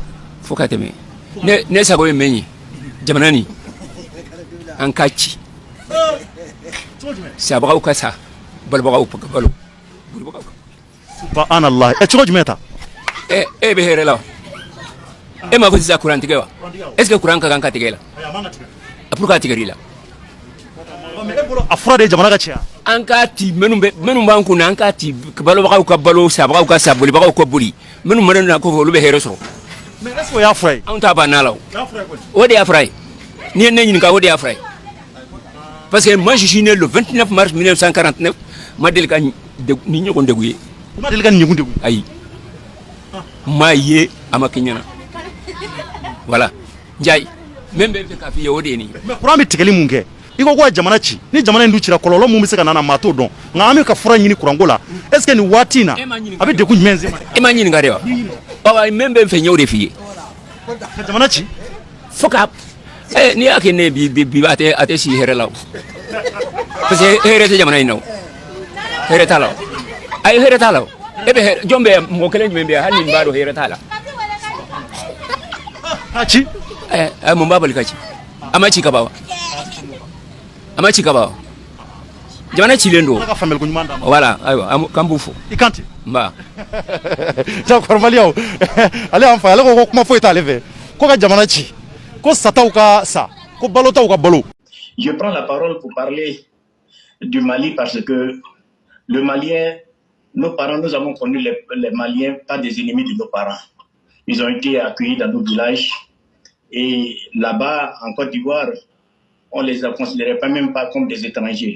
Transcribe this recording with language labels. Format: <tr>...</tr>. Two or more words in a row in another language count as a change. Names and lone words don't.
<bm>fo ka tɛmɛ ne sago ye min ye jamana nin an k'a ci sabagaw ka sa balobagaw ka balo subhanallah cogo jumɛn ta e bɛ hɛrɛ la wa e m'a fɔ sisan kuran tigɛ wa</bm> <fr>est ce que</fr> <bm>kuran ka kan ka tigɛ la a pour k'a tigɛr'i la a fura de ye jamana ka cɛya an k'a ti minnu b'an kun na an k'a ti balobagaw ka balo sabagaw ka sa bolibagaw ka boli minnu mana na ko fɔ olu bɛ hɛrɛ sɔrɔ</bm> <fr>mais est ce que</fr> <bm>o y'a fura ye anw t'a banna la o de y'a fura ye n'i ye ne ɲininka o de y'a fura ye</bm> <fr>parce que moi je suis né le 29 mars 1949</fr> <bm>ma deli ka ni ɲɔgɔn degun ye ma deli ka ni ɲɔgɔn degun ayi ma ye a ma kɛ ɲɛna voilà Ndiaye même bɛ fɛ k'a f'i ye o de ye nin ye mais kuran bɛ tigɛli mun kɛ i ko a jamana ci ni jamana in dun cira kɔlɔlɔ mun bɛ se ka na maa t'o dɔn nka an bɛ ka fura ɲini kuranko la</bm> <fr>est ce que</fr> <bm>nin waati in na a bɛ dekun jumɛn se ma e ma ɲininka de wa ɔ même bɛ fɛ n y'o de f'i ye ka jamana ci fo ka n'i y'a kɛ ne bi a tɛ si hɛrɛ la o</bm> <fr>parce que</fr> <bm>hɛrɛ tɛ jamana in na o hɛrɛ t'a la o ayi hɛrɛ t'a la o e bɛ hɛrɛ jɔn bɛ mɔgɔ kelen jumɛn bɛ yan hali ni b'a dɔn hɛrɛ t'a la a ci mun b'a bali ka ci a ma ci ka ban wa a ma ci ka ban wa jamana cilen don voilà ayiwa k'an b'u fo i kan ten n ba d'accord maliyaw ale y'an fa ale ko kuma foyi t'ale fɛ ko ka jamana ci ko sataw ka sa ko balotaw ka balo.</bm> <fr>Je prends la parole pour parler du Mali parce que le Malien, nos parents, nous avons connu les Maliens pas des ennemis de nos parents. Ils ont été accueillis dans nos villages et là-bas, en Côte d'Ivoire, on les a considérés pas même pas comme des étrangers.</fr>